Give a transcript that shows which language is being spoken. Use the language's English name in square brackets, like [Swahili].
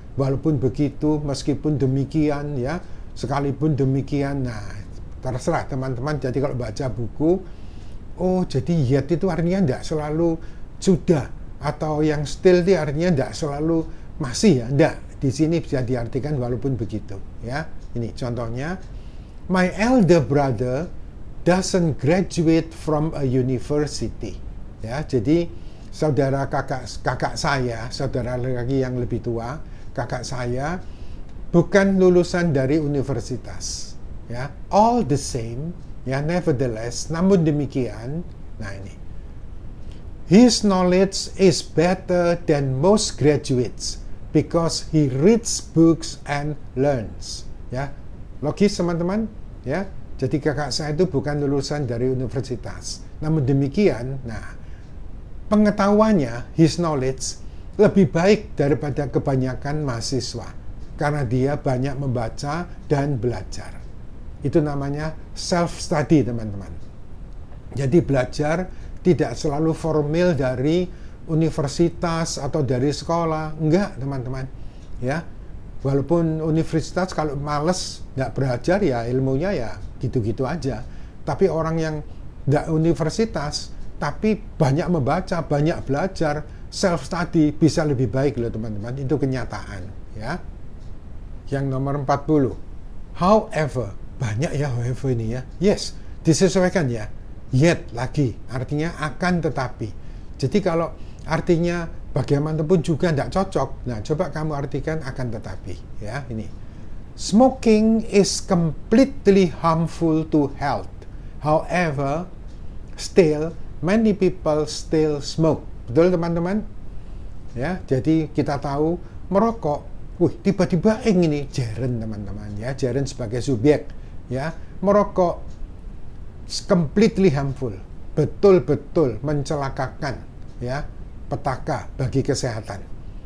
[Indonesian] Walaupun begitu, meskipun demikian, ya. Sekalipun demikian, nah, terserah teman-teman. Jadi kalau baca buku, oh jadi yet itu artinya tidak selalu sudah, atau yang still itu artinya tidak selalu masih, ya, tidak. Di sini bisa diartikan walaupun begitu, ya. Ini contohnya, [English] my elder brother doesn't graduate from a university. [Indonesian] Ya, jadi saudara kakak saya, saudara lagi yang lebih tua, kakak saya bukan lulusan dari universitas. [English] Ya, all the same, ya, nevertheless, [Indonesian] namun demikian, nah ini, [English] his knowledge is better than most graduates because he reads books and learns. [Indonesian] Ya, logis, teman-teman, ya. Jadi kakak saya itu bukan lulusan dari universitas. Namun demikian, nah, pengetahuannya, [English] his knowledge, [Indonesian] lebih baik daripada kebanyakan mahasiswa karena dia banyak membaca dan belajar. Itu namanya self-study, teman-teman. Jadi belajar tidak selalu formal dari universitas atau dari sekolah. Enggak, teman-teman. Ya, walaupun universitas kalau males nggak belajar, ya ilmunya ya gitu-gitu aja. Tapi orang yang nggak universitas, tapi banyak membaca, banyak belajar, self study bisa lebih baik loh teman-teman, itu kenyataan ya. Yang nomor 40, however, banyak ya however ini ya. Yes, disesuaikan ya. Yet lagi, artinya akan tetapi. Jadi kalau artinya bagaimanapun juga tidak cocok, nah coba kamu artikan akan tetapi ya. [English] Ini, smoking is completely harmful to health. However, still many people still smoke. [Indonesian] Betul teman-teman? Ya, jadi kita tahu merokok, tiba-tiba ini Jaren teman-teman ya, Jaren sebagai subjek ya, merokok [English] completely harmful, [Indonesian] betul-betul mencelakakan ya, petaka bagi kesehatan.